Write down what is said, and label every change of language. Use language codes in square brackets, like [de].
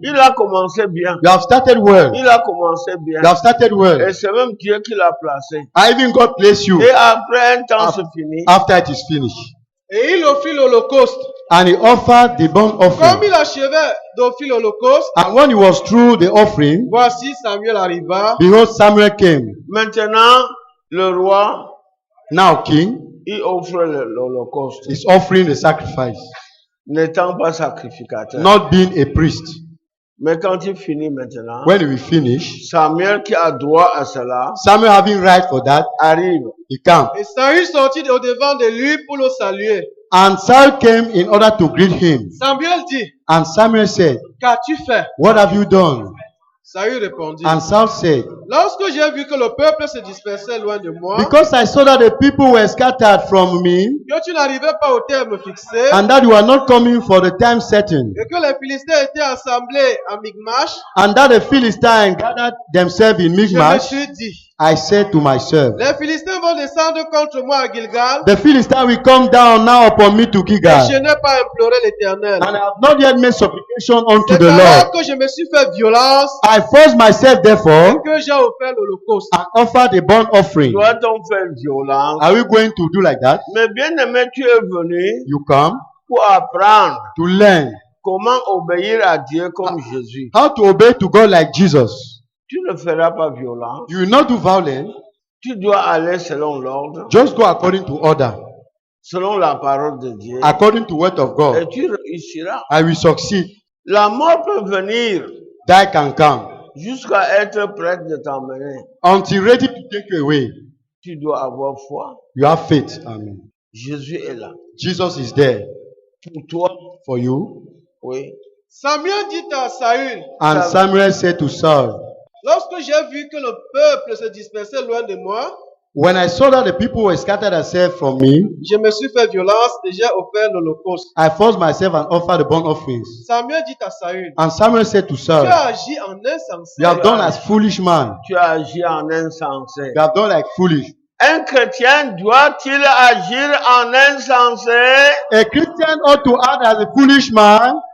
[fr] Il a commencé bien. [en] You have started well. [fr] Il a commencé bien. [en] You have started well. [fr] Et c'est même Dieu qui l'a placé. [en] I even God bless you [fr] Et après un temps, c'est fini. [en] after it is finished. [fr] Et il offrit l'holocauste. [en] And he offered the burnt [fr] Comme [en] offering. [fr] il achevait d'offrir l'holocauste, [en] And when he was through the offering, [fr] voici Samuel arriva. [en] behold, Samuel came. [fr] Maintenant, le roi, [en] Now king [fr] il offre l'holocauste, [en] is offering the sacrifice, [fr] n'étant pas sacrificateur. [en] not being a priest. [fr] Mais quand il finit maintenant, [en] When we finish, [fr] Samuel qui a droit à cela, [en] Samuel having right for that, [fr] arrive. [en] he came. [fr] Et Saül sortit au devant de lui pour le saluer. [en] And Saul came in order to greet him. [fr] Samuel dit, [en] And Samuel said, [fr] qu'as-tu fait? [en] what have you done? [fr] Saül répondit, [en] And Saul said, [fr] lorsque j'ai vu que le peuple se dispersait loin de moi, [en] because I saw that the people were scattered from me, [fr] que tu n'arrivais pas au terme fixé, [en] and that you are not coming for the time certain, [fr] et que les Philistins étaient assemblés à Michmash, [en] and that the Philistines gathered themselves in [fr] je me [en] Michmash, [fr] suis dit, [en] I said to myself, [fr] les Philistins vont descendre contre moi à Gilgal, [en] the Philistines will come down now upon me to [fr] et [en] Gilgal, [fr] je n'ai pas imploré l'Éternel. [en] and I have not yet made supplication unto [fr] C'est [en] the [fr] alors [en] Lord. [fr] que je me suis fait violence [en] I forced myself [fr] et [en] therefore [fr] que j'ai offert l'holocauste. [en] and offered a burnt offering. [fr] Doit-on faire violence? [en] Are we going to do like that? [fr] Mais bien aimé, tu es venu [en] You come [fr] pour apprendre [en] to learn [fr] comment obéir à Dieu comme Jésus. [en] how to obey to God like Jesus. [fr] Tu ne feras pas violence. [en] You will not do violence, [fr] Tu dois aller selon l'ordre, [en] just go according to order, [fr] selon la parole de Dieu. [en] according to word of [fr] Et [en] God. [fr] tu réussiras. [en] I will succeed. [fr] La mort peut venir [en] That can come [fr] jusqu'à être prête de t'emmener. [en] until ready to take you away. [fr] Tu dois avoir foi. [en] You have faith. Amen. [fr] Jésus est là. [en] Jesus is there [fr] Pour toi, [en] for you. [fr] oui. Samuel dit à Saül, [en] And Samuel said to Saul, [fr] lorsque j'ai vu que le peuple se dispersait loin de moi, [en] when I saw that the people were scattered themselves from me, [fr] je me suis fait violence et j'ai offert l'holocauste. [en] I forced myself and offered the burnt offerings. [fr] Samuel dit à Saül, [en] And Samuel said to [fr] tu [en] Saul, [fr] as agi en insensé. [en] you have done as foolish man. [fr] Tu as agi en insensé. [en] You have done like foolish. [fr] Un chrétien doit-il agir en insensé? [en] A Christian ought to act as a foolish man.